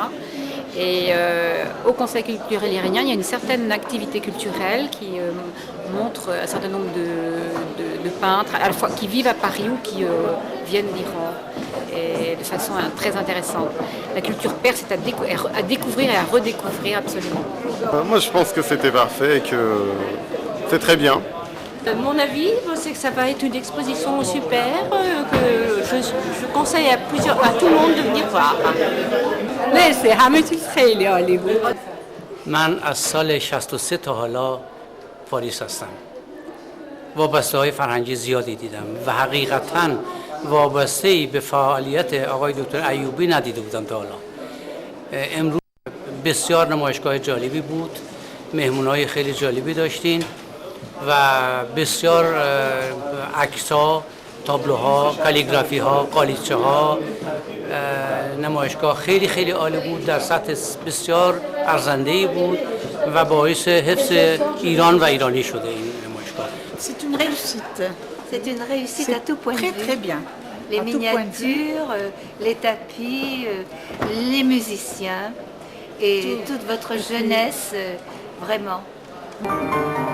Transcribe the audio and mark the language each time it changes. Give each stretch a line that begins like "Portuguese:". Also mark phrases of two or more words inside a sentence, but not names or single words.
French: Et au Conseil culturel iranien, il y a une certaine activité culturelle qui montre un certain nombre de peintres, à la fois qui vivent à Paris ou qui viennent d'Iran, et de façon très intéressante. La culture perse est à découvrir et à redécouvrir absolument. Moi, je pense que c'était parfait et que c'est très bien. Mon avis, c'est que ça va être une exposition super, que je conseille à tout le monde de venir voir.
Persian: مرسی همه چیز خیلی عالی بود. من از سال 63 تا حالا پاریس هستم. وابسته های فرهنگی زیادی دیدم و حقیقتاً وابسته به فعالیت آقای دکتر ایوبی ندیده بودم تا حالا. امروز بسیار نمایشگاه جالبی بود، مهمونای خیلی جالبی داشتین و بسیار عکس‌ها، تابلوها، کالیگرافی ها، قالیچه ها، نمایشگاه خیلی خیلی عالی بود، در سطح بسیار ارزنده‌ای بود و باعث حفظ ایران و ایرانی شده این نمایشگاه.
French: C'est une réussite. C'est une réussite à tout point de vue. Très très bien. Les miniatures, les tapis, les musiciens et toute votre jeunesse, vraiment.